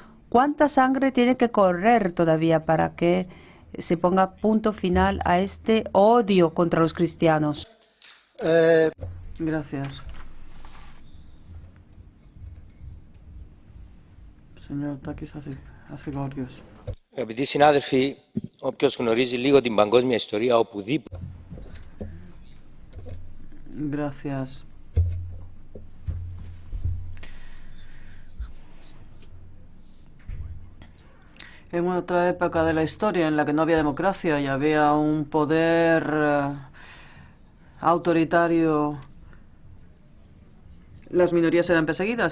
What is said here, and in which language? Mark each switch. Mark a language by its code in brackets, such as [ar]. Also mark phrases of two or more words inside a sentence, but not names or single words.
[es] ¿Cuánta sangre tiene que correr todavía para que se ponga punto final a este odio contra los cristianos? Gracias. Señor Takis Asegorios. [el] Αγαπητοί συνάδελφοι, όποιος γνωρίζει λίγο την παγκόσμια ιστορία οπουδήποτε. [es] Gracias. En otra época de la historia en la que no había democracia y había un poder autoritario, las minorías eran perseguidas.